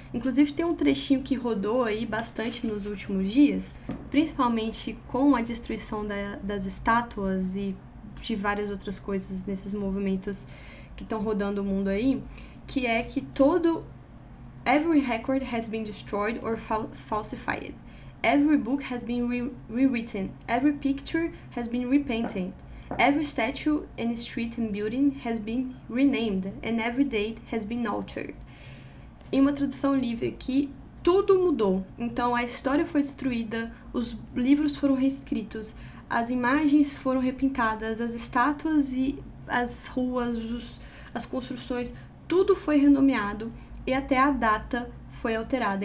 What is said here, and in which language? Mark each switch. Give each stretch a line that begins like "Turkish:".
Portuguese: Inclusive tem um trechinho que rodou aí bastante nos últimos dias, principalmente com a destruição das estátuas e de várias outras coisas nesses movimentos que estão rodando o mundo aí, que é que
English: every record has been destroyed or falsified. Every book has been rewritten. Every picture has been repainted. Every statue and street and building has been renamed, and every date has been altered.
Portuguese: Em uma tradução livre aqui, tudo mudou. Então, a história foi destruída, os livros foram reescritos, as imagens foram repintadas, as estátuas e as ruas, as construções, tudo foi renomeado e até a data foi alterada.